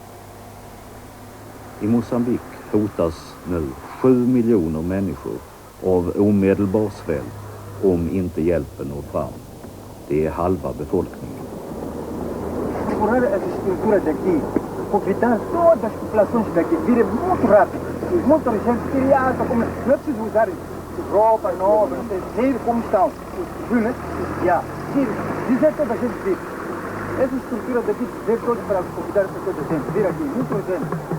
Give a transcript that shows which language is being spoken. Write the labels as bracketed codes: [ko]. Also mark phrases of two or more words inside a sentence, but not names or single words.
[sv] I Moçambique hotas nu 7 miljoner människor av omedelbar svält om inte hjälpen når fram. Det är halva befolkningen. [pt] Explorar essa estrutura daqui, convidar todas as populações daqui, virem muito rápido. Muita gente criança, como não é preciso usar roupa nova, não sei, ver como estão. Viu, né? Já. Dizer toda a gente vir. Essa estrutura daqui, ver todos para convidar toda a gente, vir aqui, muito gente.